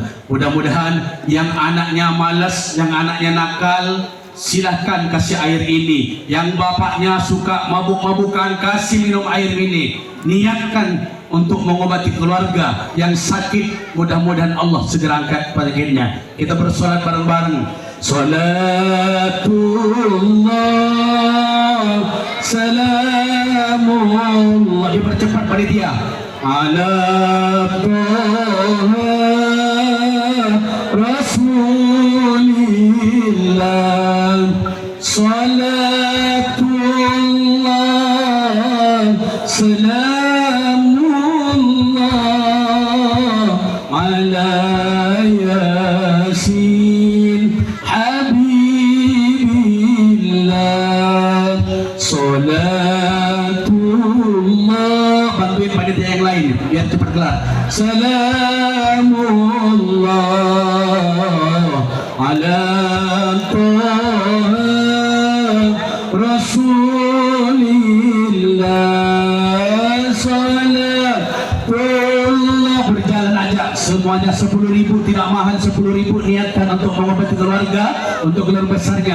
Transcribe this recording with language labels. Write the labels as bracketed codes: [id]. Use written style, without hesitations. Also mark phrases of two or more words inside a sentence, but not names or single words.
[id] Mudah-mudahan yang anaknya malas, yang anaknya nakal, silahkan kasih air ini. Yang bapaknya suka mabuk-mabukan, kasih minum air ini. Niatkan untuk mengobati keluarga yang sakit, mudah-mudahan Allah segera angkat penyakitnya. Kita bersolat bareng-bareng. [ar] صلاة الله، سلام الله. [id] Dipercepat panitia. [ar] على طه رسول الله. صلاة الله، سلام الله على يس حبيب الله. Salatullah, [id] bantuin panitia yang lain biar cepat kelar. [ar] سلام الله على طه رسول الله. Salatullah, [id] berjalan aja semuanya 10.000, tidak mahal 10.000. Niatkan untuk mengobati keluarga, untuk keluarga besarnya.